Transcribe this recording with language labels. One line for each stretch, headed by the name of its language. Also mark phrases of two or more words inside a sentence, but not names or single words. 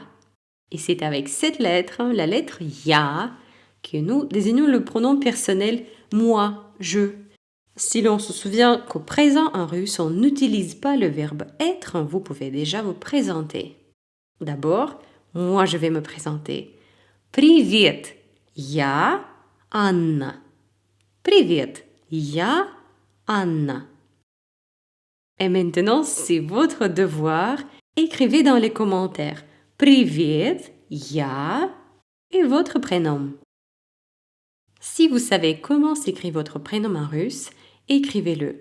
French: Et c'est avec cette lettre, la lettre Ya, que nous désignons le pronom personnel moi, je. Si l'on se souvient qu'au présent en russe, on n'utilise pas le verbe être, vous pouvez déjà vous présenter. D'abord, moi je vais me présenter.
Russian: Привет, я Anna. Привет, я Anna.
French: Et maintenant, c'est votre devoir. Écrivez dans les commentaires
Russian: Привет, я
French: et votre prénom. Si vous savez comment s'écrit votre prénom en russe, écrivez-le.